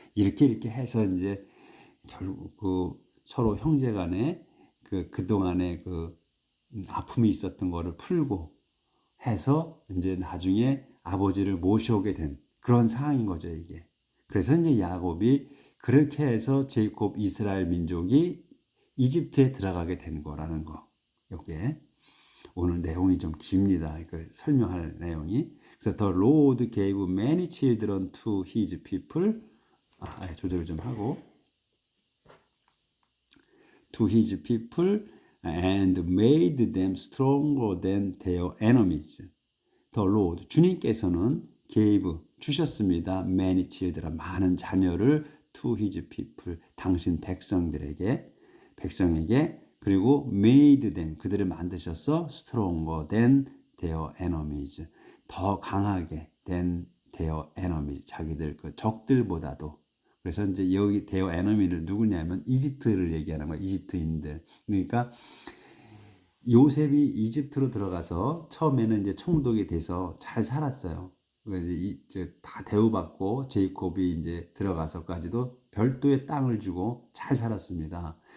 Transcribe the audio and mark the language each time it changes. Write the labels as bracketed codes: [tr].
[ko] 이렇게 해서 이제 결국 그 서로 형제간에 그동안에 아픔이 있었던 거를 풀고 해서 이제 나중에 아버지를 모셔오게 된 그런 상황인 거죠, 이게. 그래서 이제 야곱이 그렇게 해서 제이콥 이스라엘 민족이 이집트에 들어가게 된 거라는 거. 이게 오늘 내용이 좀 깁니다. 그 설명할 내용이. 그래서 [en] The Lord gave many children to his people. [ko] 조절 좀 하고. [en] To his people and made them stronger than their enemies. The Lord, [ko] 주님께서는 [en] gave, [ko] 주셨습니다. [en] many children, [ko] 많은 자녀를 [en] to his people, [ko] 당신 백성에게, 그리고 [en] made them, [ko] 그들을 만드셔서 [en] stronger than their enemies, [ko] 더 강하게 [en] than their enemies, [ko] 자기들 그 적들보다도. 그래서 이제 여기 [en] their enemy [ko] 를 누구냐면 이집트를 얘기하는 거예요. 이집트인들. 그러니까 요셉이 이집트로 들어가서 처음에는 이제 총독이 돼서 잘 살았어요. 그래서 이제 다 대우받고 제이콥이 이제 들어가서까지도 별도의 땅을 주고 잘 살았습니다.